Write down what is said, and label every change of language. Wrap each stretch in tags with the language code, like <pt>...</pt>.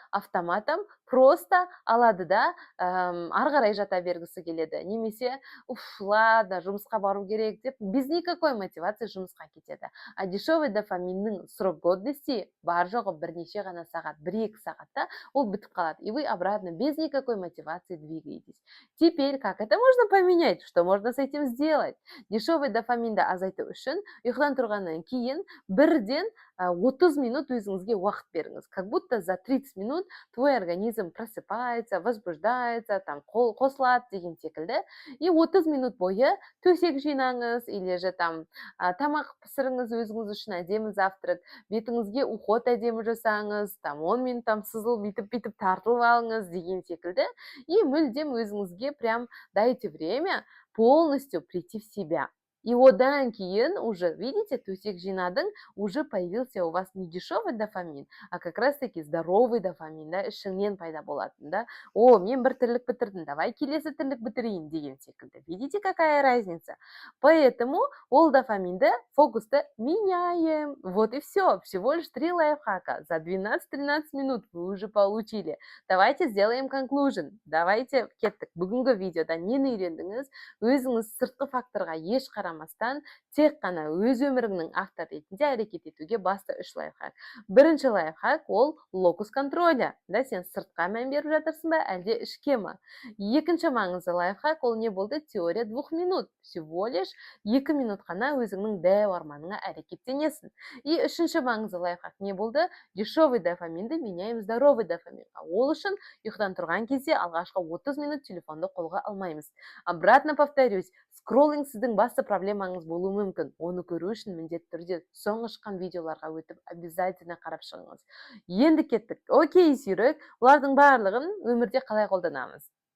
<kk>Автоматом просто алады да, ары қарай жата бергісі келеді. Немесе, ладно, жұмысқа бару керек деп,</kk> <ru>без никакой мотивации</ru> <kk>жұмысқа кетеді. А дешевый дофаминнің срок годности бар жоғы бірнеше ғана сағат, 1-2 сағатта ол бітіп қалады.</kk> <ru>И вы обратно без никакой мотивации двигаетесь. Теперь, как это можно поменять? Что можно с этим сделать?</ru> <kk>Дешевый дофаминді азайту үшін ұйқыдан тұрғаннан кейін бірден 30 минут өзіңізге уақыт беріңіз.</kk> <ru>Как будто за 30 минут твой организм просыпается, возбуждается, там</ru> <kk>қосылады деген секілді.</kk> <ru>И 30 минут бойы төсек жинаңыз, или же там тамақ пісіріңіз өзіңіз үшін әдемі завтрак, бетіңізге уход әдемі жасаңыз, там 10 минут там сызылып бүйтіп тартылып алыңыз деген секілді. И</ru> <kk>мүлдем өзіңізге</kk> <ru>прям дайте время полностью прийти в себя. И</ru> <kk>одан кейін</kk> <ru>уже, видите,</ru> <kk>төсек жинадың,</kk> <ru>уже появился у вас не дешевый дофамин, а как раз таки здоровый дофамин, да,</ru> <kk>ішіңнен пайда болатын,</kk> <ru>да.</ru> <kk>Мен бір тірлік бітірдім, давай келесі тірлік бітірейін деген секілді.</kk> <ru>Видите, какая разница?</ru> <kk>Поэтому ол дофаминді, фокусты меняем.</kk> <ru>Вот и все. Всего лишь 3 лайфхака. За 12-13 минут вы уже получили. Давайте сделаем conclusion.</ru> <kk>Давайте кеттік. Бүгінгі видеода нені үйрендіңіз? Өзіңіз сыртқы факторға еш қарамастан, тек қана өз өміріңнің автор ретінде әрекет етуге басты 3 лайфхак. Бірінші лайфхак ол локус контроля. Да, сен сыртқа мән беріп жатырсың ба, әлде ішке ма? Екінші маңызды лайфхак ол не болды? Теория 2 минут.</kk> <ru>Всего лишь</ru> <kk>2 минут қана өзіңнің дәу арманыңа әрекеттенесің. И үшінші маңызды лайфхак не болды? Дешевый дофаминді меняем здоровый дофаминға. Ол үшін ұйқыдан тұрған кезде алғашқы 30 минут телефонды қолға алмаймыз.</kk> <ru>Обратно повторюсь,</ru> <kk>скроллинг сіздің басты проблемаңыз болуы мүмкін. Оны көру үшін міндетті түрде соңғы шыққан видеоларға өтіп, обязательно қарап шығыңыз. Енді кеттік. Окей, сүйрік, бұлардың барлығын өмірде қалай қолданамыз?</kk>